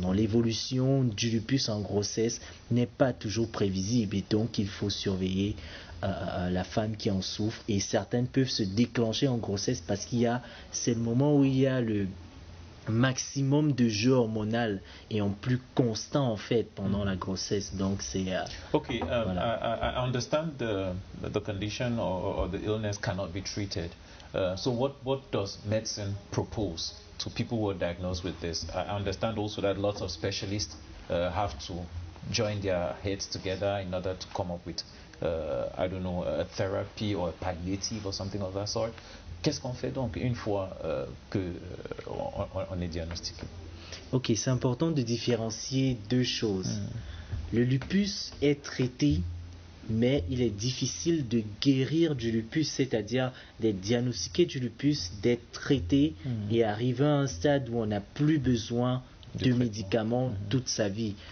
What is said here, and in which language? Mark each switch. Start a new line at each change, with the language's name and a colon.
French: Donc, l'évolution du lupus en grossesse n'est pas toujours prévisible et donc il faut surveiller la femme qui en souffre. Et certaines peuvent se déclencher en grossesse parce c'est le moment où il y a le maximum de jeu hormonal et en plus constant en fait pendant la grossesse. Donc c'est okay, voilà.
English: I understand the condition or the illness cannot be treated. So what does medicine propose to people who are diagnosed with this? I understand also that lots of specialists have to join their heads together in order to come up with I don't know, a therapy or a palliative or something of that sort.
French: Qu'est-ce qu'on fait donc une fois qu'on est diagnostiqué? Ok, c'est important de différencier deux choses. Le lupus est traité, mais il est difficile de guérir du lupus, c'est-à-dire d'être diagnostiqué du lupus, d'être traité et arriver à un stade où on n'a plus besoin de médicaments toute sa vie.